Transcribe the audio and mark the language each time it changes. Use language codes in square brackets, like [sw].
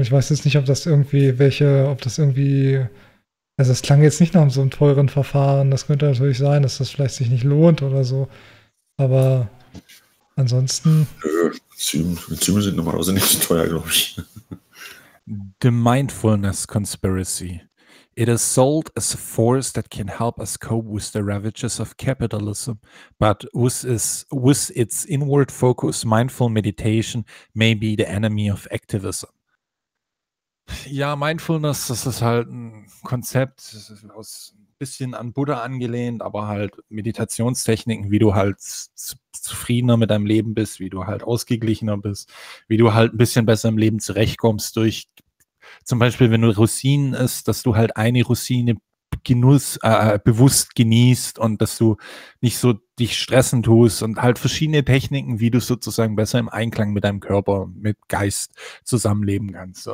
[de] Ich weiß jetzt nicht, also es klang jetzt nicht nach so einem teuren Verfahren. Das könnte natürlich sein, dass das vielleicht sich nicht lohnt oder so. Aber ansonsten. Enzyme sind normalerweise nicht so teuer, glaube ich. [en] The Mindfulness Conspiracy. It is sold as a force that can help us cope with the ravages of capitalism, but with its inward focus, mindful meditation may be the enemy of activism. [de] Ja, Mindfulness, das ist halt ein Konzept, das ist aus ein bisschen an Buddha angelehnt, aber halt Meditationstechniken, wie du halt zufriedener mit deinem Leben bist, wie du halt ausgeglichener bist, wie du halt ein bisschen besser im Leben zurechtkommst durch zum Beispiel, wenn du Rosinen isst, dass du halt eine Rosine bewusst genießt und dass du nicht so dich stressen tust und halt verschiedene Techniken, wie du sozusagen besser im Einklang mit deinem Körper, mit Geist zusammenleben kannst.